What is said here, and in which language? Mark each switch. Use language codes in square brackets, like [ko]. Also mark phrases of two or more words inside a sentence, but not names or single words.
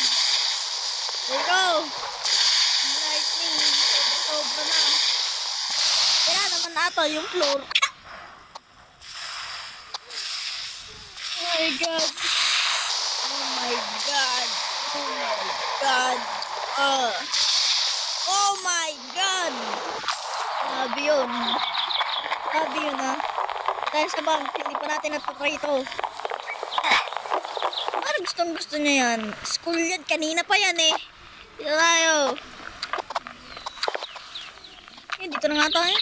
[en] There you go. Lightning. [tl] Sobra na. Kaya naman ata yung floor. [en] Oh my god. Oh my god. Oh my god. Oh my god. [tl] Sabi yun. Sabi yun ha. Dahil sa bank, hindi pa natin natutry ito. Parang gustong gusto niya yan. School yan. Kanina pa yan eh. Dito tayo. Dito na nga tayo.